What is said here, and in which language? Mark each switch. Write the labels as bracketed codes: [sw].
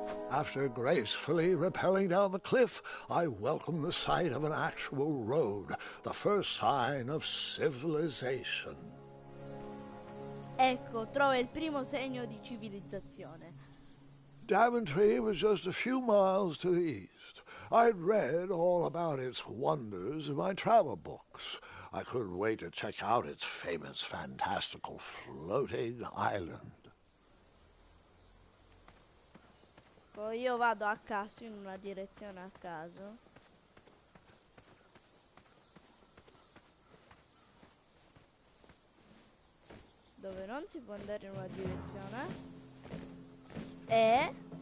[en] After gracefully rappelling down the cliff, I welcomed the sight of an actual road, the first sign of civilization. [it] Ecco, trova il primo segno di civilizzazione. [en] Daventry was just a few miles to the east. I'd read all about its wonders in my travel books. I couldn't wait to check out its famous, fantastical floating island. [it] Poi io vado a caso, in una direzione a caso. Dove non si può andare in una direzione. E...